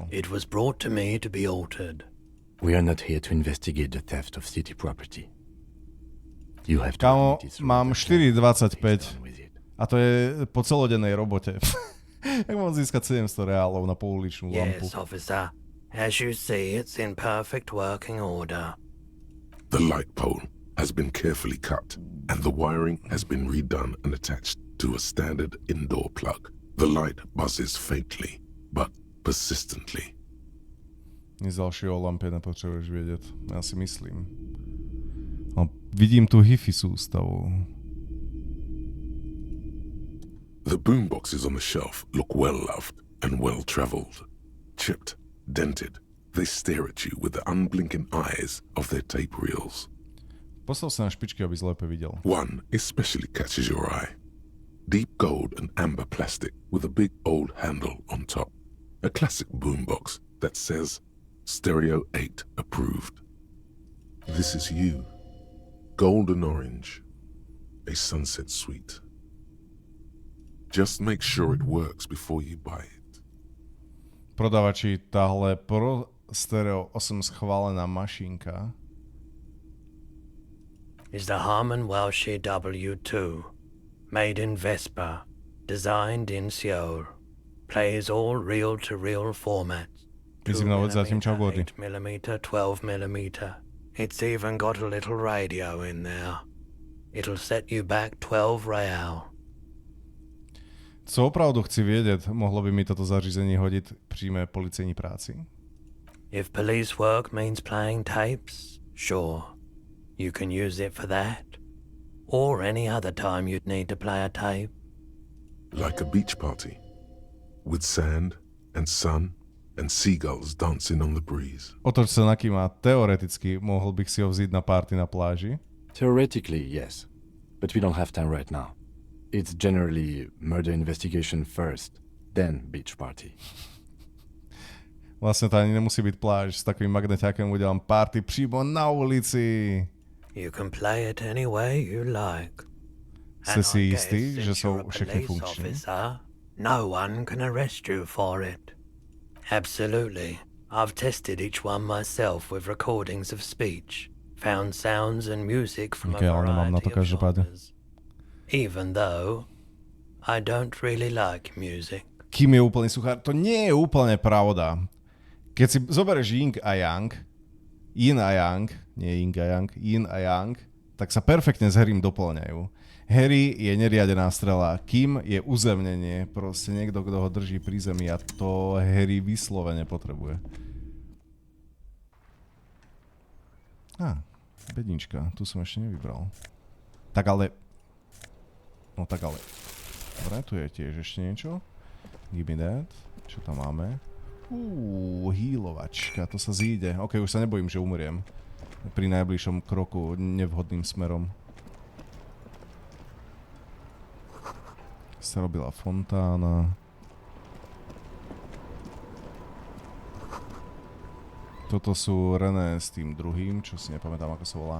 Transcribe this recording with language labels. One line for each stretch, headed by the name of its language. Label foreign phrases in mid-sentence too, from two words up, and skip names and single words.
English: It was brought to me to be altered. We are not here to investigate the theft of city property. You have to
Slovak: Kámo, mám 4,25 a to je po celodennej robote. Jak mám získať 700 reálov na pouličnú lampu?
English: Yes, officer. As you see, it's in perfect working order. The light pole has been carefully cut, and the wiring has been redone and attached to a standard indoor plug. The light buzzes faintly, but persistently.
Slovak: Nic ďalšieho o lampe nepotrebuješ vedieť. Ja si myslím. No, vidím tu hi-fi sústavu.
English: The boomboxes on the shelf look well-loved and well-traveled. Chipped, dented, they stare at you with the unblinking eyes of their tape reels.
Slovak: Postav sa na špičky, aby zlepe videl.
English: One especially catches your eye. Deep gold and amber plastic with a big old handle on top. A classic boombox that says Stereo 8 approved. This is you. Golden orange. A sunset suite. Just make sure it works before you buy it.
Czech: Prodavači, táhle Pro Stereo 8 schválená mašinka
English: is the Harman Welsh W2, made in Vespa, designed in Seoul. Plays all reel-to-reel formats. 8mm, 12mm. It's even got a little radio in there. It'll set you back 12 real.
Czech: Co opravdu chci vědět, mohlo by mi toto zařízení hodit při mé policejní práci?
English: If police work means playing tapes, sure. You can use it for that. Or any other time you'd need to play a tape. Like a beach party. With sand and sun and seagulls dancing on the breeze.
Slovak: Otoč sa na Kima.
Czech: Teoreticky mohl bych si ho vzít na party na pláži?
English: Theoretically, yes. But we don't have time right now. It's generally murder investigation first, then beach party.
Slovak: Vlastne to ani nemusí byť pláž.
Czech: S takým magneťákem udelám party přímo na ulici.
English: You can play it any way you like.
Slovak: Ste si istí, že sú
Czech: všechny funkční?
English: No one can arrest you for it. Absolutely. I've tested each one myself with recordings of speech, found sounds and music from a variety of genres. Even though I don't really like music.
Slovak: Kým je úplný suchár, to nie je úplne pravda. Keď si zoberieš yin a yang, nie yin a yang, yin a yang, tak sa perfektne s Harrym doplňajú. Harry je neriadená strela, Kim je uzemnenie, proste niekto, kto ho drží pri zemi a to Harry vyslovene potrebuje. Bednička, tu som ešte nevybral. Tak ale... Dobre, tu je tiež ešte niečo.
English: Give me that.
Slovak: Čo tam máme? Healovačka, to sa zíde. Ok, už sa nebojím, že umriem. Pri najbližšom kroku nevhodným smerom. Sa robila fontána. Toto sú René s tým druhým, čo si nepamätám, ako sa volá.